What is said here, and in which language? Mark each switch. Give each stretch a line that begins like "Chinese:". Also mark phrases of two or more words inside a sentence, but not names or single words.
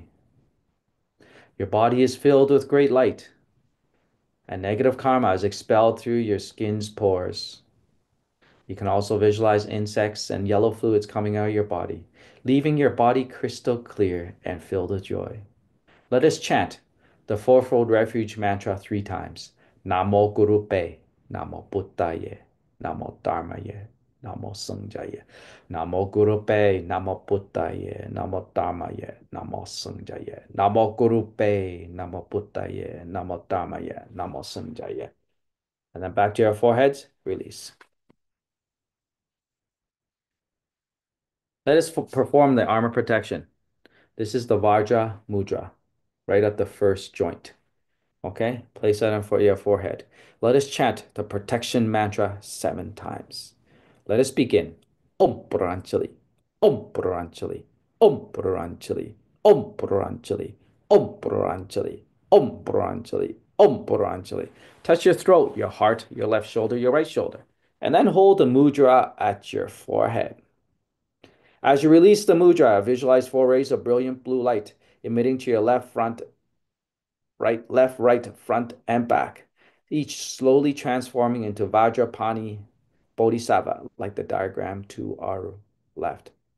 English: Your body is filled with great light, and negative karma is expelled through your skin's pores. You can also visualize insects and yellow fluids coming out of your body, leaving your body crystal clear and filled with joy. Let us chant the fourfold refuge mantra 3 times.
Sanskrit: नमो गुरुपे, नमो बुद्धाये, नमो धर्माये, नमो संघाये. नमो गुरुपे, नमो बुद्धाये, नमो धर्माये, नमो संघाये. नमो गुरुपे, नमो बुद्धाये, नमो धर्माये, नमो संघाये.
English: And then back to your foreheads, release. Let us perform the armor protection. This is the Vajra Mudra, right at the first joint. Okay, place that on for your forehead. Let us chant the protection mantra 7 times. Let us begin.
Sanskrit: ॐ पुरञ्चलि, ॐ पुरञ्चलि, ॐ पुरञ्चलि, ॐ पुरञ्चलि, ॐ पुरञ्चलि, ॐ पुरञ्चलि, ॐ पुरञ्चलि.
English: Touch your throat, your heart, your left shoulder, your right shoulder, and then hold the mudra at your forehead. As you release the mudra, visualize 4 rays of brilliant blue light emitting to your left, right, front, and back, each slowly transforming into Vajrapani Bodhisattva, like the diagram to our left.